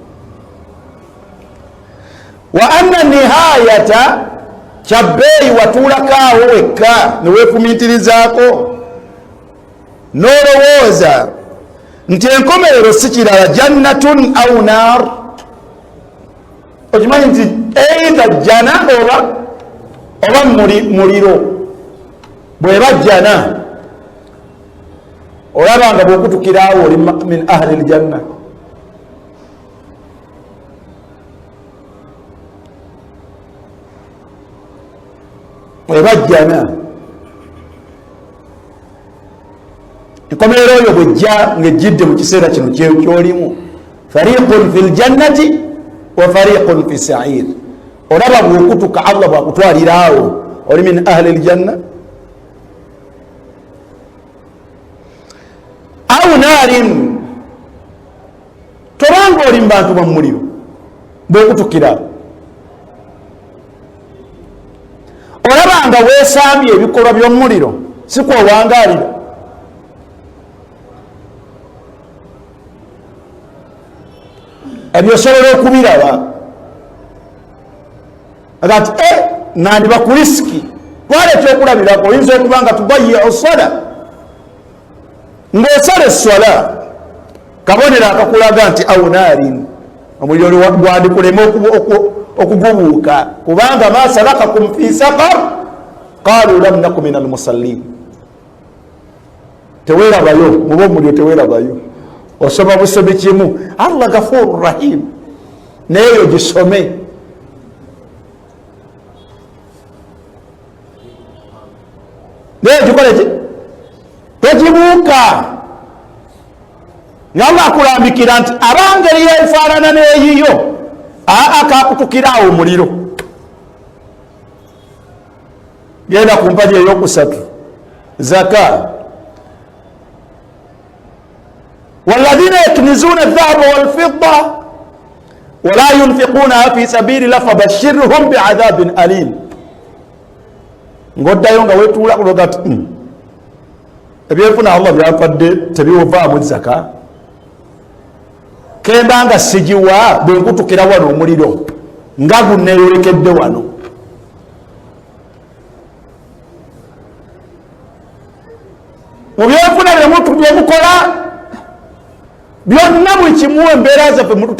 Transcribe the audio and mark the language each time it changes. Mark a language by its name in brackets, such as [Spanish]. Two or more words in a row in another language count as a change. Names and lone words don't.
[Arabic] وأن نهاية, [Ganda] kyabbeeyi watuulako awo wekka ne weefumiitirizaako n'olowooza nti enkomerero si kirala [Arabic] جنة أو نار. [Ganda] Okimanyi nti eitha jana oba muliro. Bweba jana olaba nga bw'okutukiraawo oli [Arabic] من أهل الجنة. [Ganda] Bweba jana enkomerero oyo bwejja ng'ejjidde mu kiseera kino kyolimu, [Arabic] فريق في الجنة وفريق في السعير. [Ganda] Olaba bw'okutuka Allah bw'akutwaliraawo oli [Arabic] من أهل الجنة أو نار, [Ganda] tobanga oli mu bantu ba muliro bw'okutukira. Olaba nga weesambye ebikolwa by'omuliro si kwowangaalira. Ebyo osobola okubiraba agati nandiba ku risiki twaleeta okulabirako. Oyinza okuba nga tubayiya osala ng'osala eswala, kabonero akakulaga nti [Arabic] أو نار, [Ganda] omuliro gwandikulema okugubuuka, kubanga [Arabic] ما سلككم في سقر قالوا لم نك من المصلين. [Ganda] Teweerabayo muba omuliro, teweerabayo. Osoma busomi kimu, [Arabic] الله غفور رحيم, [Ganda] neyo gisome. Neyo gikole ki? Tegibuuka. Nga Allah akulambikira nti abangeri yeefaanana n'eyiyo akakutukirawo omuliro genda ku mpagi eyokusatu zaka [Arabic] والذين يكنزون الذهب والفضة ولا ينفقونها في سبيل الله فبشرهم بعذاب أليم [Ganda] ngoddayo nga wetuula kuloga ati ebyefuna Allah byafadde tebiwavaamu zaka kemba nga sigiwa bwenkutukira wano omuliro nga gunneeyolekedde wano mu byefuna byemukola byonna buli kimu embeera zaffe